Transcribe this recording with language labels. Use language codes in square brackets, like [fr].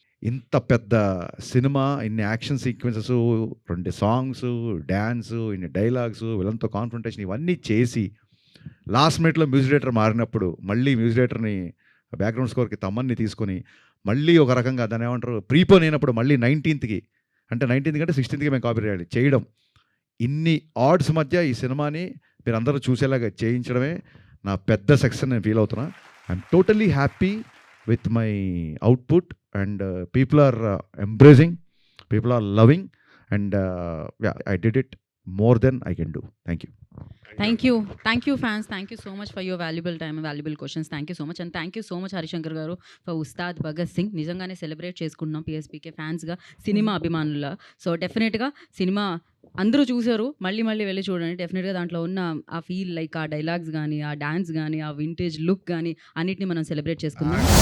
[te] ఇంత పెద్ద సినిమా, ఇన్ని యాక్షన్ సీక్వెన్సెస్, 2 సాంగ్స్, డ్యాన్స్, ఇన్ని డైలాగ్స్, వీళ్ళంతా కాన్ఫ్రంటేషన్ ఇవన్నీ చేసి లాస్ట్ మినిట్లో మ్యూజిక్ డైరెక్టర్ మారినప్పుడు మళ్ళీ మ్యూజిక్ డైరెక్టర్ని బ్యాక్గ్రౌండ్ స్కోర్కి తమ్మన్ని తీసుకొని మళ్ళీ ఒక రకంగా దాన్ని ఏమంటారు ప్రీపోన్ అయినప్పుడు మళ్ళీ 19th అంటే 19th కంటే 16th మేము కాపీ చేయడం, ఇన్ని ఆడ్స్ మధ్య ఈ సినిమాని మీరు అందరూ చూసేలాగా చేయించడమే నా పెద్ద సక్సెస్ నేను ఫీల్ అవుతున్నా. [en] I'm totally happy with my output and people are embracing, people are loving and I did it more than I can do. Thank you. Thank you fans, thank you so much for your valuable time and valuable questions. Thank you so much, and thank you so much Harishankar garu for Ustaad Bhagat Singh. [te] నిజంగానే celebrate చేసుకుంటున్నాం PSPK ఫ్యాన్స్గా, cinema అభిమానుల. So డెఫినెట్గా cinema అందరూ చూసారు, మళ్ళీ వెళ్ళి చూడండి. డెఫినెట్గా దాంట్లో ఉన్న ఆ ఫీల్, లైక్ ఆ డైలాగ్స్ కానీ, ఆ డాన్స్ కానీ, ఆ వింటేజ్ లుక్ కానీ అన్నిటిని మనం సెలబ్రేట్ చేసుకుందాం.